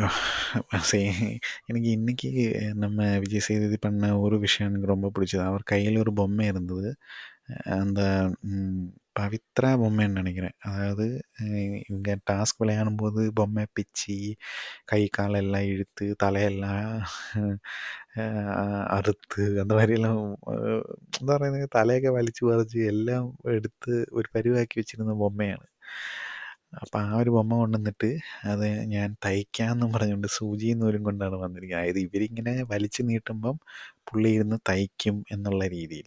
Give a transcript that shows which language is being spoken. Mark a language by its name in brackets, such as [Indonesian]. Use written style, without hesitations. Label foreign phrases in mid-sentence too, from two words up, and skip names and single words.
[Tamil] எனக்கு இன்றைக்கி நம்ம விஜய் சேதுபதி பண்ண ஒரு விஷயம் எனக்கு ரொம்ப பிடிச்சது. அவர் கையில் ஒரு பொம்மை இருந்தது. அந்த பவித்ரா பொம்மைன்னு நினைக்கிறேன். அதாவது இவங்க டாஸ்க் விளையாடும்போது பொம்மை பிச்சு கை காலெல்லாம் இழுத்து தலையெல்லாம் [Malayalam] അറുത്ത് [Tamil] அந்த மாதிரியெல்லாம் [Malayalam] എന്താ പറയുന്നത്, തലയൊക്കെ വലിച്ചു പറിച്ച് എല്ലാം എടുത്ത് ഒരു പരിവാക്കി വെച്ചിരുന്ന ബൊമ്മയാണ്. അപ്പം ആ ഒരു ബൊമ്മ കൊണ്ടുവന്നിട്ട് അത് ഞാൻ തയ്ക്കാമെന്നും പറഞ്ഞുകൊണ്ട് സൂചിയും നൂലും കൊണ്ടാണ് വന്നിരിക്കുന്നത്. അതായത് ഇവരിങ്ങനെ വലിച്ചു നീട്ടുമ്പം പുള്ളി ഇരുന്ന് തയ്ക്കും എന്നുള്ള രീതിയിൽ.